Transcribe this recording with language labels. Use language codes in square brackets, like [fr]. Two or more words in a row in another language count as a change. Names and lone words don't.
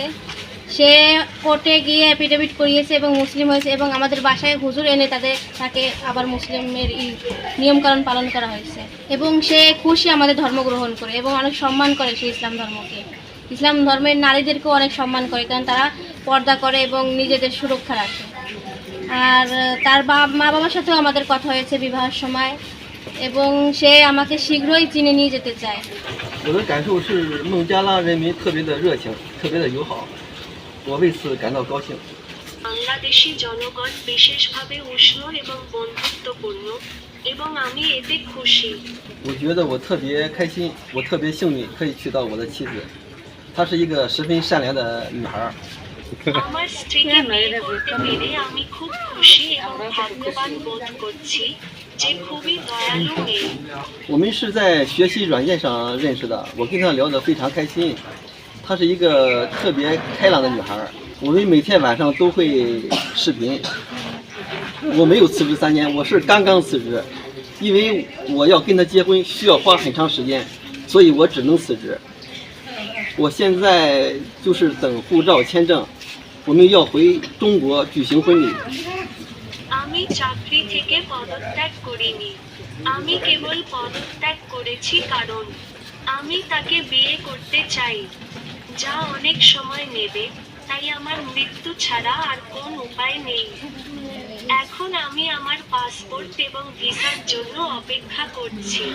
[bn] সে কোর্টে গিয়ে অ্যাফিডেভিট করিয়েছে এবং মুসলিম হয়েছে এবং আমাদের বাসায় হুজুর এনে তাকে আবার মুসলিমের নিয়মকানুন পালন করা হয়েছে এবং সে খুশি আমাদের ধর্ম গ্রহণ করে এবং অনেক সম্মান করে সে ইসলাম ধর্মকে। ইসলাম ধর্মের নারীদেরকেও অনেক সম্মান করে, কারণ তারা পর্দা করে এবং নিজেদের সুরক্ষা রাখে। আর তার মা বাবার সাথেও আমাদের কথা হয়েছে বিবাহের সময় এবং সে আমাকে শীঘ্রই চিনে নিয়ে যেতে চায়। [zh] 我的感受是孟加拉人民特别的热情，特别的友好，我为此感到高兴。 [bn] বাংলাদেশি জনগণ বিশেষভাবে উষ্ণ এবং বন্ধুত্বপূর্ণ এবং আমি এতে খুশি। [zh] 我觉得我特别开心，我特别幸运可以娶到我的妻子，她是一个十分善良的女孩。 [bn] আমার স্ত্রীকে বিয়ে করতে পেরে আমি খুব খুশি এবং ভাগ্যবান বোধ করছি, যে খুবই দয়ালু মেয়ে। [zh] 我们是在学习软件上认识的，我跟她聊得非常开心。她是一个特别开朗的女孩，我们每天晚上都会视频。我没有辞职3年，我是刚刚辞职，因为我要跟她结婚需要花很长时间，所以我只能辞职。我现在就是等护照签证，我们要回中国举行婚礼。 [bn] আমি চাকরি থেকে পদত্যাগ করিনি, আমি কেবল পদত্যাগ করেছি কারণ আমি তাকে বিয়ে করতে চাই, যা অনেক সময় নেবে, তাই আমার মৃত্যু ছাড়া আর কোন উপায় নেই। এখন আমি আমার পাসপোর্ট এবং ভিসার জন্য অপেক্ষা করছি।